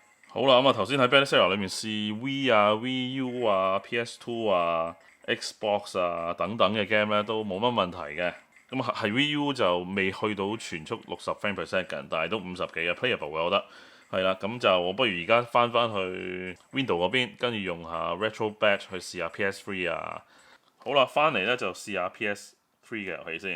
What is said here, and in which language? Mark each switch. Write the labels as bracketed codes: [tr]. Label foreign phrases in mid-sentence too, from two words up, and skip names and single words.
[yue] 好啦，咁啊頭先喺 Bestseller 裏面試 V 啊、VU 啊、PS2 啊、Xbox 啊等等嘅 game 咧都冇乜問題嘅。咁係 VU 就未去到全速60 [en] frame per second， [yue] 但係都50幾嘅 playable 嘅，我覺得係啦。咁就我不如而家翻去 Window 嗰邊，跟住用下 Retro Batch 去試下 PS3 啊。好啦，翻嚟咧就試下 PS3 嘅遊戲先。